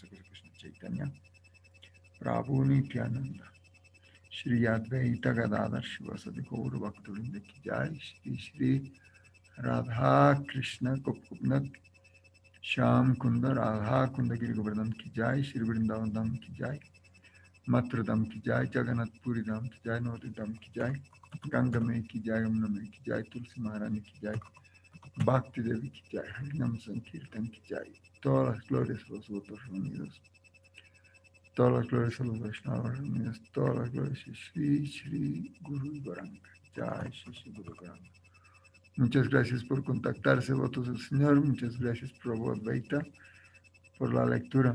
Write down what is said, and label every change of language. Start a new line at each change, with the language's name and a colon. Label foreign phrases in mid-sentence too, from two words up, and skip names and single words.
Hindi: श्रीकृष्ण चैतन्य, प्रभु नित्यानन्द, श्री अद्वैत गदाधर श्रीवासादि गौर भक्तवृन्द की जय, श्री राधा कृष्ण गोपीनाथ श्याम कुण्ड राधा कुण्ड गिरि गोवर्धन की जय, श्री वृन्दावन धाम की जय, मथुरा धाम की जय, जगन्नाथ पुरी धाम की जय, नवद्वीप धाम की जय, गंगा माई की जय, यमुना माई की जय, तुलसी महारानी की जय, भक्ति देवी की जय, हरिनाम संकीर्तन की जय.
Spanish: Todas las glorias a los votos reunidos, todas las glorias a los Vaishnavas reunidos, todas las glorias a Shri Guru Varanga,
Hindi: जय श्री गुरु गौरांग.
Spanish: Muchas gracias por contactarse, votos del Señor. Muchas gracias, Prabhu Advaita, por la lectura.